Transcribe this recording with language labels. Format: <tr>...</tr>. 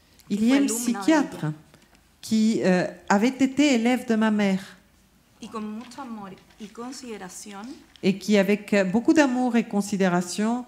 <fr>il y a une psychiatre qui avait été élève de ma mère</fr> <es>y con mucho amor y consideración</es> <fr>et qui, avec beaucoup d'amour et considération,</fr>